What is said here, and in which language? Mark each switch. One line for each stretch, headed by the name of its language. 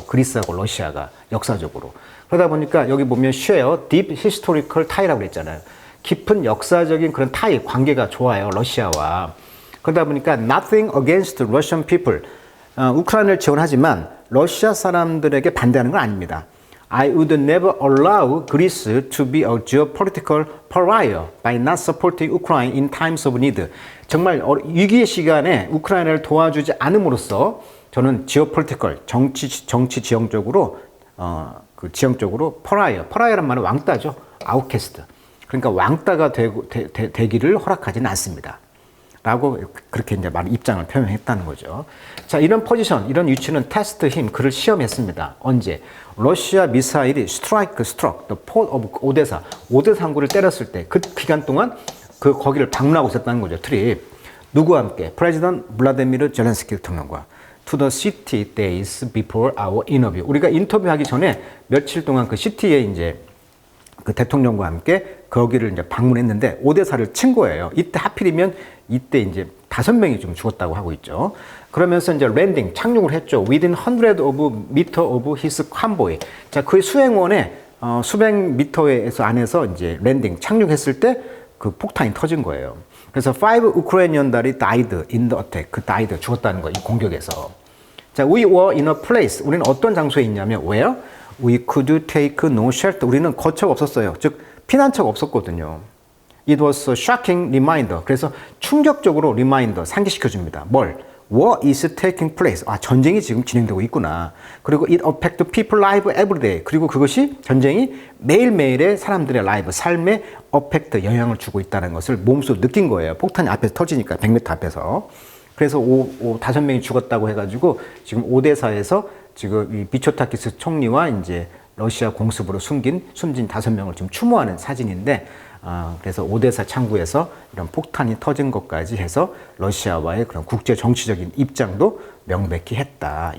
Korean: 그리스하고 러시아가 역사적으로. 그러다 보니까 여기 보면
English: share deep historical tie
Korean: 라고 그랬잖아요. 깊은 역사적인 그런 타이, 관계가 좋아요. 러시아와. 그러다 보니까
English: nothing against Russian people.
Korean: 우크라이나를 지원하지만 러시아 사람들에게 반대하는 건 아닙니다.
English: I would never allow Greece to be a geopolitical pariah by not supporting Ukraine in times of need.
Korean: 정말 위기의 시간에 우크라이나를 도와주지 않음으로써 저는 geopolitical, 정치 지형적으로 그 지형적으로 pariah란 말은 왕따죠.
English: outcast.
Korean: 그러니까 왕따가 되기를 허락하지는 않습니다. 라고 그렇게 이제 입장을 표명했다는 거죠. 자, 이런 포지션, 이런 위치는 테스트 힘, 그를 시험했습니다. 언제? 러시아 미사일이
English: struck the port of
Korean: 오데사, 오데사 항구를 때렸을 때 그 기간 동안 거기를 방문하고 있었다는 거죠. 트립. 누구와 함께?
English: 프레지던트 블라디미르 젤렌스키 대통령과 to the city days before our interview.
Korean: 우리가 인터뷰하기 전에 며칠 동안 그 시티에 이제 그 대통령과 함께 거기를 이제 방문했는데 오데사를 친 거예요. 이때 하필이면 이때 이제 5명이 좀 죽었다고 하고 있죠. 그러면서 이제 랜딩, 착륙을 했죠.
English: Within 100 of meter of his convoy.
Korean: 자, 그의 수행원에 수백 미터에서 안에서 이제 랜딩, 착륙했을 때 그 폭탄이 터진 거예요. 그래서 5 우크라이니언들이
English: died in the attack.
Korean: died, 죽었다는 거예요. 이 공격에서.
English: 자, we were in a place.
Korean: 우리는 어떤 장소에 있냐면
English: where we could take no shelter.
Korean: 우리는 거처가 없었어요. 즉 피난처가 없었거든요.
English: It was a shocking reminder.
Korean: 그래서 충격적으로 reminder, 상기시켜줍니다. 뭘?
English: War is taking place.
Korean: 아, 전쟁이 지금 진행되고 있구나.
English: 그리고 it affect people life every day.
Korean: 그리고 그것이 전쟁이 매일매일의 사람들의 라이브, 삶에 affect, 영향을 주고 있다는 것을 몸소 느낀 거예요. 폭탄이 앞에서 터지니까, 100m 앞에서. 그래서 5명이 죽었다고 해가지고 지금 오데사에서 지금 이 미초타키스 총리와 이제 러시아 공습으로 숨진 5명을 지금 추모하는 사진인데, 그래서 오데사 창구에서 이런 폭탄이 터진 것까지 해서 러시아와의 그런 국제 정치적인 입장도 명백히 했다.